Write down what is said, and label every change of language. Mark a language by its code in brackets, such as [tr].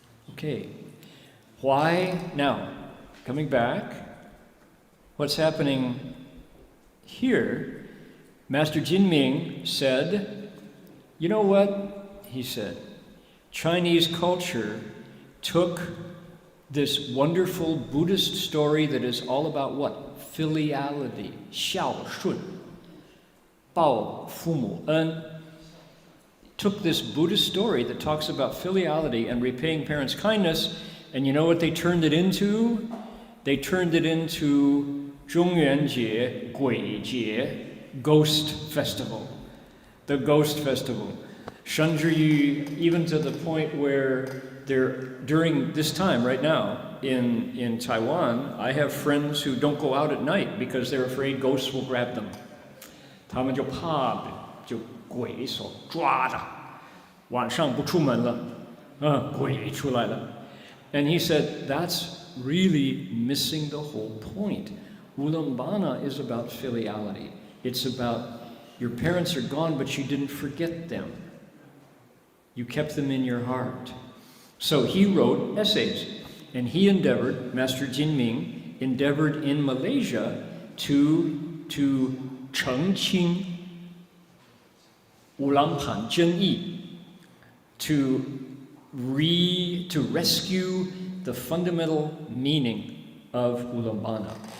[en] Okay, why? Now, coming back, what's happening here, Master Jin Ming said, you know what? He said, Chinese culture took this wonderful Buddhist story that is all about what? Filiality, 孝顺, [zh] 报父母恩. [en] Took this Buddhist story that talks about filiality and repaying parents' kindness, and you know what they turned it into? They turned it into [zh] 中元节, 鬼节, [en] Ghost Festival. The Ghost Festival. [zh] 甚至于, [en] even to the point where during this time right now in Taiwan, I have friends who don't go out at night because they're afraid ghosts will grab them. [zh] 他们就怕就鬼所抓着，晚上不出门了，鬼出来了。 [en] And he said, that's really missing the whole point. Ulambana is about filiality. It's about your parents are gone, but you didn't forget them. You kept them in your heart. So he wrote essays, and he endeavored, Master Jin Ming, endeavored in Malaysia to [zh] 澄清 [en] Ulampan Zhenyi, to rescue the fundamental meaning of Ulambana.